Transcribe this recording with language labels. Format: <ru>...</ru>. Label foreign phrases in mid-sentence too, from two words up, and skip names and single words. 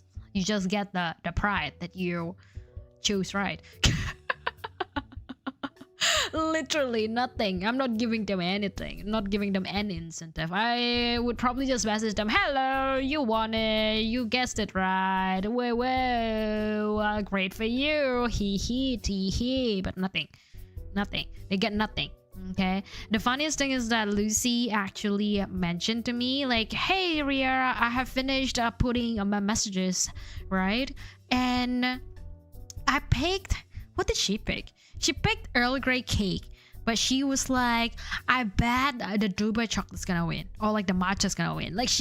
<en>You just get the prize that you choose, right? Literally nothing. I'm not giving them anything. I'm not giving them any incentive. I would probably just message them, hello, you won it, you guessed it right, whoa, great for you, hee tee hee, but nothing. They get nothing. Okay, the funniest thing is that Lucy actually mentioned to me like, hey Riera, I have finished putting my messages, right? And I picked, what did she pick? She picked Earl Grey cake, but she was like, I bet the Dubai chocolate's gonna win, or like the matcha's gonna win.</en>